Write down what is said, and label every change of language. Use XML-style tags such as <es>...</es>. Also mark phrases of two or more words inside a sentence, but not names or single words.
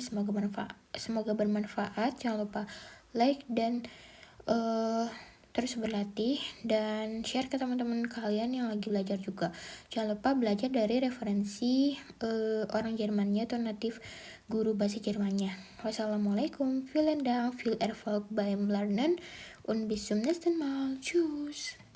<id>Semoga bermanfaat. Jangan lupa like dan terus berlatih dan share ke teman-teman kalian yang lagi belajar juga. Jangan lupa belajar dari referensi orang Jermannya atau native guru bahasa Jermannya. Wassalamualaikum,</id> <de>vielen Dank, viel Erfolg beim Lernen und bis zum nächsten Mal. Tschüss.</de>